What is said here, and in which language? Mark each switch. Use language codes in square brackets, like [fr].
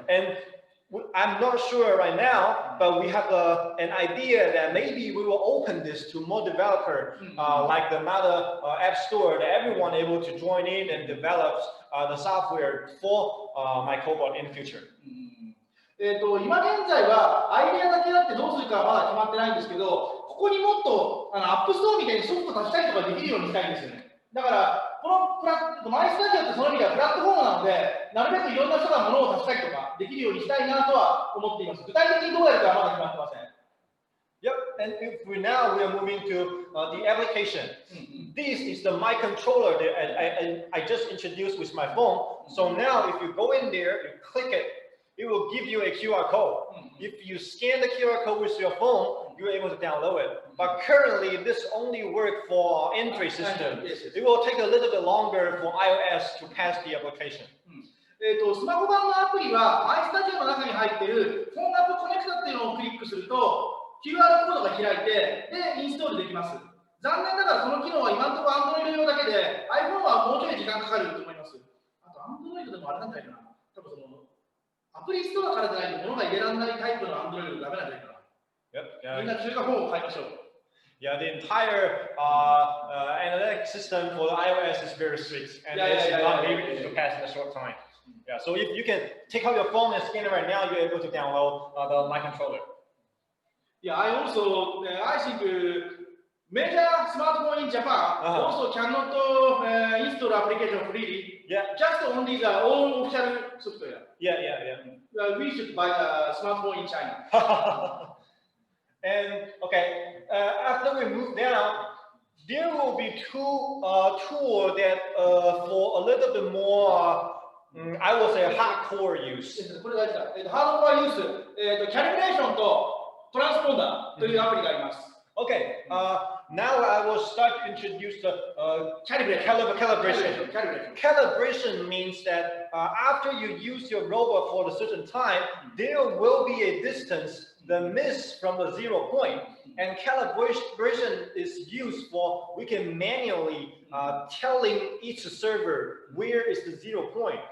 [en] And I'm not sure right now, but we have an idea that maybe we will open this to more developer, like the Meta App Store, that everyone able to join in and develop the software for myCobot in the future. [ja] 今現在はアイデアだけあってどうするかはまだ決まってないんですけど、ここにもっとアップストアみたいにソフト足したりとかできるようにしたいんですよね。だからこのmyStudioってその意味ではプラットフォームなので、なるべくいろんな人が物を足したりとかできるようにしたいなとは思っています。具体的にどうやるかはまだ決まってません。 [en] Yep, and if we are moving to the application. This is the my controller that I just introduced with my phone. So now if you go in there, you click it, it will give you a QR code. If you scan the QR code with your phone, you're able to download it. But currently, this only works for Android system. It will take a little bit longer for iOS to pass the application. [ja] スマホ版のアプリはmyStudioの中に入っているフォンアップコネクタっていうのをクリックすると QR コードが開いてでインストールできます。残念ながらその機能は今のところ Android 用だけで iPhone はもうちょい時間かかると思います。あと Android でもあれなんじゃないかな。多分そのアプリストアからじゃないと物が入れられないタイプの Android ダメなんじゃないかな。みんな中華フォームを買いましょう。 [en] Yeah, the entire analytic system for the iOS is very strict, and it's not able to pass in a short time. Yeah, so if you can take out your phone and scan it right now, you're able to download the My Controller. Yeah, I think major smartphone in Japan also cannot install application freely. Yeah. Just only the own official software. Yeah. We should buy a smartphone in China. And okay, after we move down, there will be two tools that for a little bit more, I will say hardcore use. [ja] これ大事だ。ハードコアユース、Calibration と Transponder というアプリがあります。 [en] Okay, now I will start to introduce the calibration. Calibration means that after you use your robot for a certain time, there will be a distance, the miss from the 0 point. And calibration is used for, we can manually telling each server where is the 0 point.